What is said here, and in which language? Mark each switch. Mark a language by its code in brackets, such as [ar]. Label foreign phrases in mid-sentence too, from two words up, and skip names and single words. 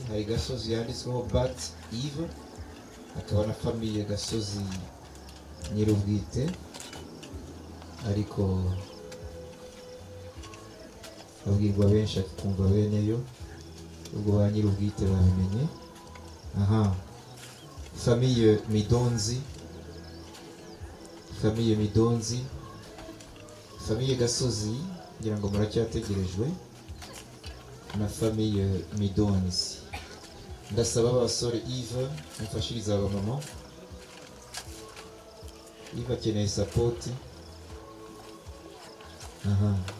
[rw] Hari Gasozi yanditsweho Bat Yves, hakaba na famille Gasozi nyirubwite, ariko abwirwa benshi akumva beneyo, ubwo ba nyirubwite babimenye. Aha, famille Midonzi, famille Midonzi, famille Gasozi ngira ngo muracyategerejwe, na famille Midonzi. Ndasaba abasore Yves mufashiriza aba mama. Yves akeneye support. Aha,